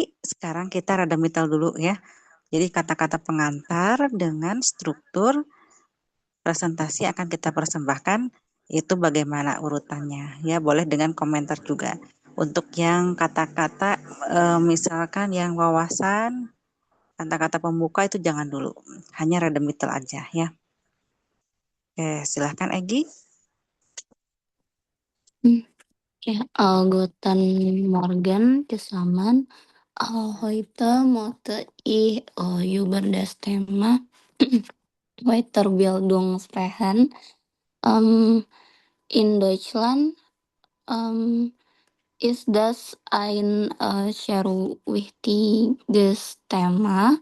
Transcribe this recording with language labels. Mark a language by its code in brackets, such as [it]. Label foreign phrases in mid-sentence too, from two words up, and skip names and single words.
[id] Sekarang kita Redemital dulu ya. Jadi kata-kata pengantar dengan struktur presentasi akan kita persembahkan itu bagaimana urutannya ya, boleh dengan komentar juga. Untuk yang kata-kata misalkan yang wawasan, kata-kata pembuka itu jangan dulu, hanya redemital aja ya. Oke, silahkan Egi. [de] Ja, Guten Morgen zusammen. Heute möchte ich über das Thema Weiterbildung sprechen. In Deutschland ist das ein sehr wichtiges Thema.